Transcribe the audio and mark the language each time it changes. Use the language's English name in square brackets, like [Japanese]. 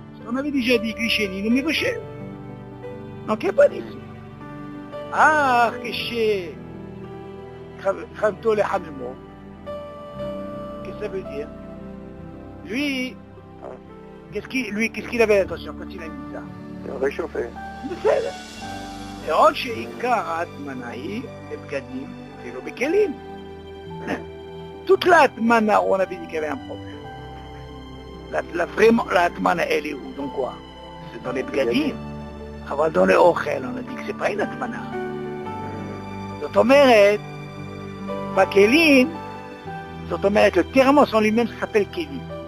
[French] On avait déjà dit כלי שני, nous מבשל. Donc il n'y a pas d'ici. [Hebrew] כשחמתו לחממו, [French] ça veut dire? Lui, qu'est-ce qu'il avait l'intention quand il a mis ça? Réchauffé. [Hebrew] Et עוד שעיקר ההטמנה היא בבגדים ולא בכלים. [French] Toute la atmana, on avait dit qu'il y avait un problème. La atmana, elle est où? Donc quoi? C'est dans les bgadim. אבל dans les ochel, on a dit que c'est pas une atmana. [Hebrew] זאת אומרת, בכלים, זאת אומרת, [French] le thermos en lui-même s'appelle Kéli.